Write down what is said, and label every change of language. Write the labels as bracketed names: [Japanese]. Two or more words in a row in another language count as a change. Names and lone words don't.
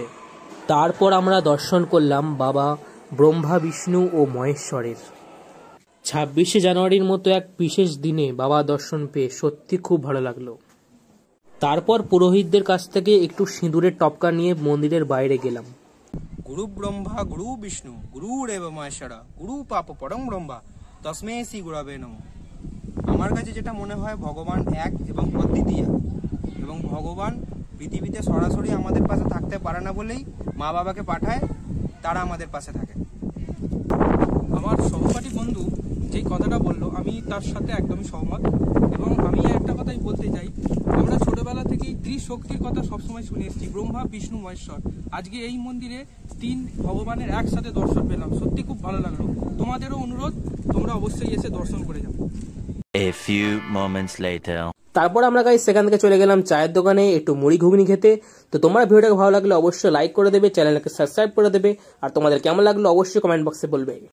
[Bangla] তারপর আমরা দর্শন করলাম বাবা ব্রহ্মা বিষ্ণু ও মহেশ্বরের। 26শে জানুয়ারির মতো এক বিশেষ দিনে বাবা দর্শন পেয়ে সত্যি খুব ভালো লাগলো। তারপর পুরোহিতদের কাছ থেকে একটু সিঁদুরের টপকা নিয়ে মন্দিরের বাইরে গেলাম। [Sanskrit] गुरु ब्रह्मा गुरु विष्णु गुरुरेव महेश्वरा गुरु पाप परम ब्रह्म तस्मै श्री गुरवे नमः। [Bangla] আমার কাছে যেটা মনে হয় ভগবান এক এবং অদ্বিতীয়, এবং ভগবান পৃথিবীতে সরাসরি আমাদের পাশে থাকতে পারে না বলেই মা বাবাকে পাঠায়, তারা আমাদের পাশে থাকে। আমার সহপাঠী বন্ধু যেই কথাটা বললো আমি তার সাথে একদমই সহমত, এবং আমি একটা কথাই বলতে চাই, আমরা ছোটবেলা থেকেই ত্রিশক্তির কথা সবসময় শুনে এসেছি, ব্রহ্মা বিষ্ণু মহেশ্বর। আজকে এই মন্দিরে 3 ভগবানের একসাথে দর্শন পেলাম, সত্যি খুব ভালো লাগলো। তোমাদেরও অনুরোধ, তোমরা অবশ্যই এসে দর্শন করে যাও। [English] A few moments later. [Bangla] তারপর আমরা গাইস সেখান থেকে চলে গেলাম চায়ের দোকানে একটু মুড়ি ঘুগনি খেতে। তো তোমরা ভিডিওটাকে ভালো লাগলে অবশ্যই লাইক করে দেবে, চ্যানেলকে সাবস্ক্রাইব করে দেবে, আর তোমাদের কেমন লাগলো অবশ্যই [English] comment box [Bangla] বলবে।